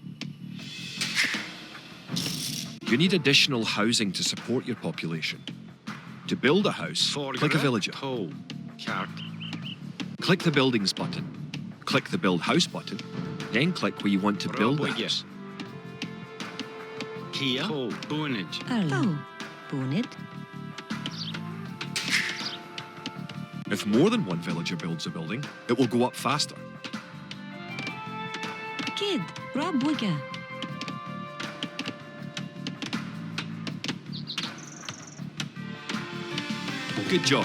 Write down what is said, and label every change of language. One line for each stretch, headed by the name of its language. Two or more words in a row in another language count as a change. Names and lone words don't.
English: You need additional housing to support your population. To build a house, click a villager. Toe. Kart. Click the Buildings button. Click the Build House button. Then click where you want to build the house. Kia. Toe. Boonage. Erlov. Boonit. If more than one villager builds a building, it will go up faster. Kid. Rabuga. Good job.